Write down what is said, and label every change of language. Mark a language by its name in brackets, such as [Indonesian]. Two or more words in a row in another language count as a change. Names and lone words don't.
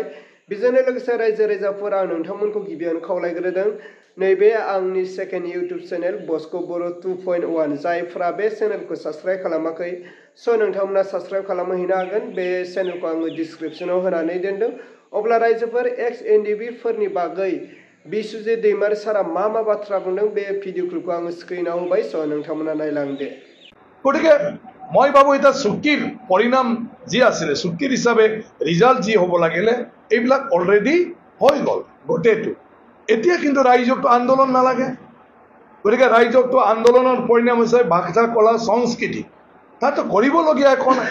[Bodo] बेजोंनो लोगोसे रायजो राजाफोर आं नोंथांमोनखौ गिबियावनो खावलायग्रोदों नैबे आंनि सेकेन्ड इउट्युब चेनेल बस्को बर' 2.1 जायफ्रा बे चेनेलखौ साबस्क्राइब खालामाखै स नोंथांमोना साबस्क्राइब खालामहैनो हागोन। बे चेनेलखौ आङो डिसक्रिप्शनाव होनानै दोनदों। अब्ला रायजोफोर एक्स एनडिपि फोरनि बागै बिस्वजित दैमारी सारा मा बाथ्रा बुंदों बे भिडिअ क्लिपखौ आङो स्क्रिनाव होबाय स नोंथांमोना नायलांदो। [Assamese] গতিকে মই ভাবো এটা চুক্তিৰ পৰিণাম যি আছিল চুক্তিৰ হিচাপে ৰিজাল্ট যি হ'ব লাগিলে এইবিলাক অলৰেডি হৈ গ'ল গোটেইটো। এতিয়া কিন্তু ৰাইজকটো আন্দোলন নালাগে। গতিকে ৰাইজকটো আন্দোলনৰ পৰিণাম হৈছে ভাষা কলা সংস্কৃতি তাতো কৰিবলগীয়া একো নাই।